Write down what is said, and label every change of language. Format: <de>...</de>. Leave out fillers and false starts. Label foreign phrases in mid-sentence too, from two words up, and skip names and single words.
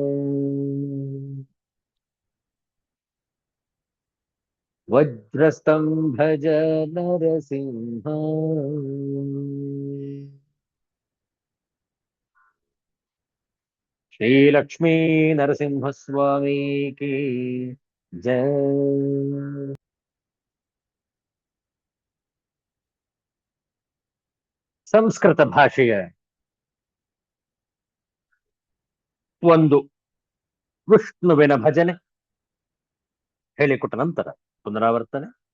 <hi>वज्रस्तंभज नरसिंह श्री लक्ष्मी नरसिंह स्वामी की जय.</hi> <kn>ಸಂಸ್ಕೃತ ಭಾಷೆಯ ಒಂದು ವಿಷ್ಣುವಿನ ಭಜನೆ ಹೇಳಿಕೊಟ್ಟ ನಂತರ ಪುನರಾವರ್ತನೆ.</kn>